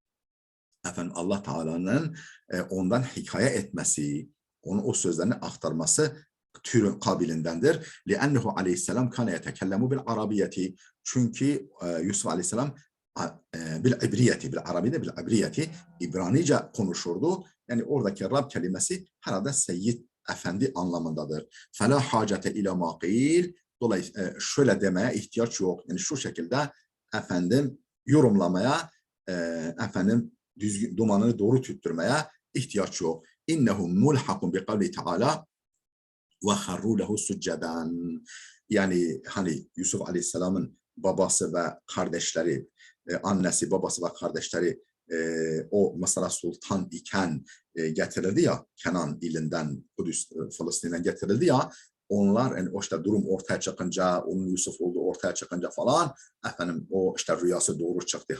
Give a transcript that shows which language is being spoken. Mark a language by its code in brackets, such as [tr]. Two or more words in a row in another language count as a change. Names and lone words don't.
[tr] Allah Teala'nın ondan hikaye etmesi, onu o sözlerini aktarması türün kabilindendir. [ar] لأنه عليه السلام كان يتكلم بالعربية. [tr] Çünkü Yusuf Aleyhisselam [ar] بالعبرية [tr] İbranice konuşurdu. Yani oradaki Rab kelimesi herhalde seyyid, efendi anlamındadır. [ar] فَلَا حَاجَةَ اِلَى مَا قِيلٍ. [tr] Dolayısıyla şöyle demeye ihtiyaç yok. Yani şu şekilde yorumlamaya efendim düzgün, dumanını doğru tüttürmeye ihtiyaç yok. [ar] إنه ملحق بقوله تعالى وخروا له سجدا. [tr] Yani hani Yusuf Aleyhisselam'ın babası ve kardeşleri, annesi, babası ve kardeşleri o Mısır'a sultan iken getirildi ya, Kenan ilinden, Kudüs, Filistin'den getirildi ya, onlar yani o işte durum ortaya çıkınca, onun Yusuf olduğu ortaya çıkınca falan, efendim o işte rüyası doğru çıktı.